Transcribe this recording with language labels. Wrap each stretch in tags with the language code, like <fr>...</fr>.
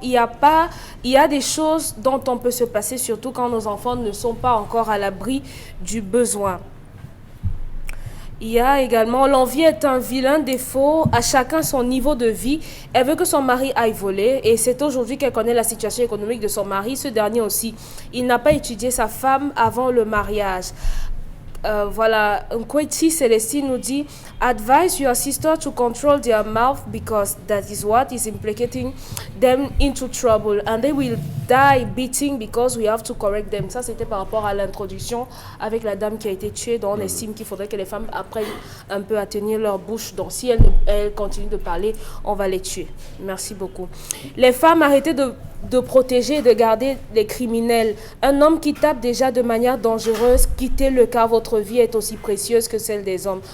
<fr>Il y a des choses dont on peut se passer, surtout quand nos enfants ne sont pas encore à l'abri du besoin. Il y a également, l'envie est un vilain défaut, à chacun son niveau de vie. Elle veut que son mari aille voler et c'est aujourd'hui qu'elle connaît la situation économique de son mari. Ce dernier aussi, il n'a pas étudié sa femme avant le mariage. Voilà, Nkweti Célestine nous dit</fr> <en>advise your sister to control their mouth because that is what is implicating them into trouble and they will die beating because we have to correct them.</en> <fr>Ça, c'était par rapport à l'introduction avec la dame qui a été tuée, dont on estime qu'il faudrait que les femmes apprennent un peu à tenir leur bouche. Donc, si elles continuent de parler, on va les tuer. Merci beaucoup. Les femmes, arrêtez de protéger et de garder les criminels. Un homme qui tape déjà de manière dangereuse, quittez-le car votre vie est aussi précieuse que celle des hommes.</fr>